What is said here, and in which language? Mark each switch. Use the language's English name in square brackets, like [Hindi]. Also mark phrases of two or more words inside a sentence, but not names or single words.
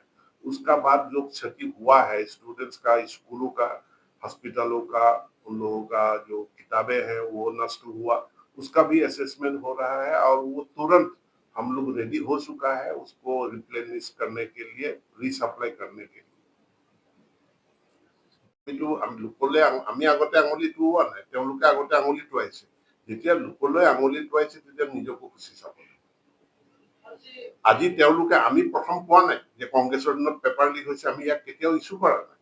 [Hindi] उसका बाद जो क्षति हुआ है स्टूडेंट्स का, स्कूलों का, हॉस्पिटलों का, उन लोगों का जो किताबें हैं वो नष्ट हुआ, उसका भी असेसमेंट हो रहा है। और वो तुरंत हम लोग रेडी हो चुका है उसको रिप्लेनिश करने के लिए, रीसप्लाई करने के लिए। [Assamese] লোকলৈ আমি আগতে আঙুলি টোৱা নাই, তেওঁলোকে আগতে আঙুলি টোৱাইছে। যেতিয়া লোকলৈ আঙুলি টোৱাইছে তেতিয়া নিজকো খুচি চাব। আজি তেওঁলোকে, আমি প্ৰথম পোৱা নাই যে কংগ্ৰেছৰ দিনত পেপাৰ লিক হৈছে, আমি ইয়াক কেতিয়াও ইছ্যু কৰা নাই।